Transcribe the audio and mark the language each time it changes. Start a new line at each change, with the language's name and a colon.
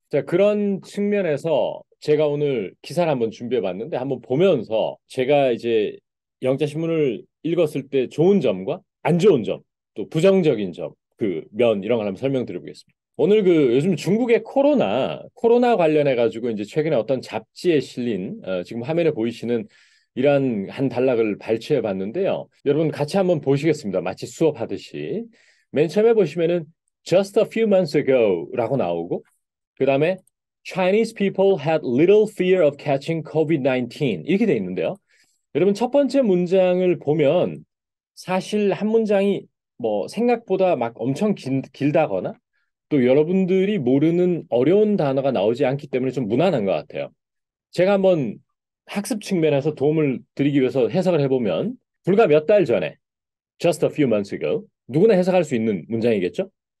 Korean: 자, 그런 측면에서 제가 오늘 기사를 한번 준비해 봤는데 한번 보면서 제가 이제 영자신문을 읽었을 때 좋은 점과 안 좋은 점, 또 부정적인 점, 그 면 이런 걸 한번 설명드려 보겠습니다. 오늘 그 요즘 중국의 코로나 관련해 가지고 이제 최근에 어떤 잡지에 실린 지금 화면에 보이시는 이러한 한 단락을 발췌해 봤는데요. 여러분 같이 한번 보시겠습니다. 마치 수업하듯이. 맨 처음에 보시면은
English: Just a few months ago라고
Korean: 나오고 그다음에
English: Chinese people had little fear of catching COVID-19
Korean: 이렇게 돼 있는데요. 여러분 첫 번째 문장을 보면 사실 한 문장이 뭐 생각보다 막 엄청 길다거나 또 여러분들이 모르는 어려운 단어가 나오지 않기 때문에 좀 무난한 것 같아요. 제가 한번 학습 측면에서 도움을 드리기 위해서 해석을 해보면 불과 몇 달 전에
English: just a few months ago
Korean: 누구나 해석할 수 있는 문장이겠죠?